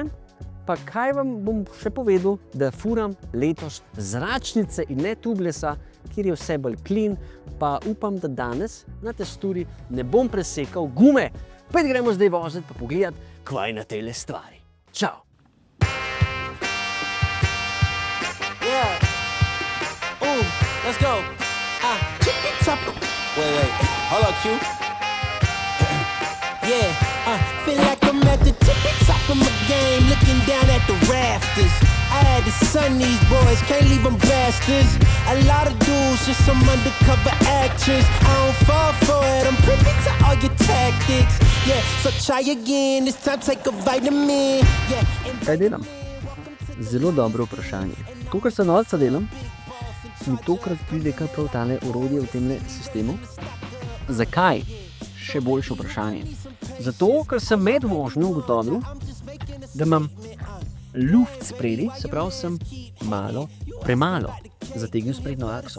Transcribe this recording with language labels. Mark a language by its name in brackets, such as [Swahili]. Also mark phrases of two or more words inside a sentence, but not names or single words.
[Slovenian] Pa kaj vam bom še povedal, da furam letos zračnice in ne tubelessa, kjer je vse bolj clean, pa upam, da danes na testuri ne bom presekal gume. Pa gremo zdaj voziti pa pogledati, kvaj na tele stvari. Čau! [English] Let's go. Wait. Hold up, Q. Feel like I'm at the tippy top of my game, looking down at the rafters. I had to son these boys, can't leave them bastards. A lot of dudes, just some undercover actors. I don't fall for it, I'm privy to all your tactics. Yeah, so try again, this time take a vitamin. [Slovenian] Kaj delam? Zelo dobro vprašanje. To, kar se nalca delam, mi tokrat pride kar prav tale orodje v temle sistemu. Zakaj? Še boljše vprašanje. Zato, ker sem med vožnjo ugotovil, da imam luft spredi, se pravi, sem premalo zategnil sprednjo akso.